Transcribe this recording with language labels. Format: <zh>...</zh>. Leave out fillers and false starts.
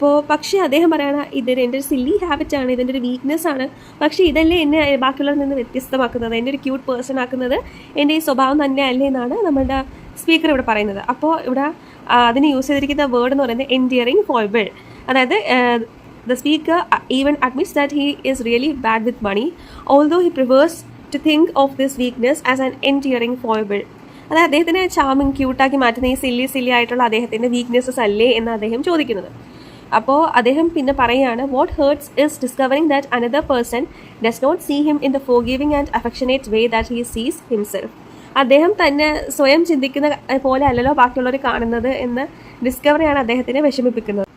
<ml>പക്ഷേ അദ്ദേഹം പറയുകയാണ്, എൻ്റെ ഒരു സില്ലി ഹാബിറ്റാണ്, ഇതെൻ്റെ ഒരു വീക്ക്നെസ് ആണ്, പക്ഷേ ഇതല്ലേ എന്നെ ബാക്കിയുള്ളവരിൽ നിന്ന് വ്യത്യസ്തമാക്കുന്നത്, എൻ്റെ ഒരു ക്യൂട്ട് പേഴ്സൺ ആക്കുന്നത് എൻ്റെ ഈ സ്വഭാവം തന്നെ അല്ലേ എന്നാണ് നമ്മുടെ സ്പീക്കർ ഇവിടെ പറയുന്നത്. അപ്പോൾ ഇവിടെ അതിന് യൂസ് ചെയ്തിരിക്കുന്ന വേർഡ് എന്ന് പറയുന്നത് എൻഡിയറിങ് ഫോയിബിൾ. അതായത്</ml> <en>the speaker even admits that he is really bad with money, although he prefers to think of this weakness as an endearing foible.</en> <ml>അതായത് അദ്ദേഹത്തിനെ ചാമിങ് ക്യൂട്ടാക്കി മാറ്റുന്ന ഈ സില്ലി ആയിട്ടുള്ള അദ്ദേഹത്തിൻ്റെ വീക്ക്നെസ്സസ് അല്ലേ എന്ന് അദ്ദേഹം ചോദിക്കുന്നത്. അപ്പോൾ അദ്ദേഹം പിന്നെ പറയുകയാണ്,</ml> <en>What hurts is discovering that another person does not see him in the forgiving and affectionate way that he sees himself.</en> <ml>അദ്ദേഹം തന്നെ സ്വയം ചിന്തിക്കുന്ന പോലെ അല്ലല്ലോ ബാക്കിയുള്ളവർ കാണുന്നത് എന്ന് ഡിസ്കവറിയാണ് അദ്ദേഹത്തിനെ വിഷമിപ്പിക്കുന്നത്.</ml>